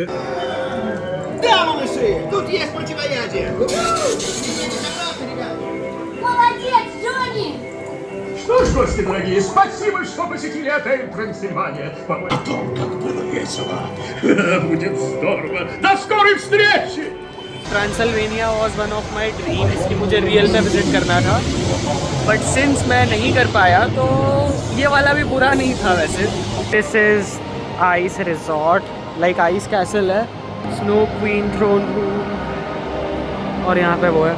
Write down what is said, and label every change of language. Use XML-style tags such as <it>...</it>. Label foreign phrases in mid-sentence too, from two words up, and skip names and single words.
<ru>Да, малыши, тут есть противоядие. Молодец, Джонни. что ж, гости дорогие, спасибо, что посетили отель Трансильвания. По-моему, о том, как было весело. Будет здорово. До скорой встречи!</ru> <en>Transylvania was one of my dreams</en> <hi>कि मुझे रियल में विजिट करना था,</hi> <en>but since</en> <hi>मैं नहीं कर पाया तो ये वाला भी बुरा नहीं था वैसे।</hi> <en>This is ice resort, like ice castle है, snow queen throne room,</en> <hi>और यहाँ पे वो है।</hi>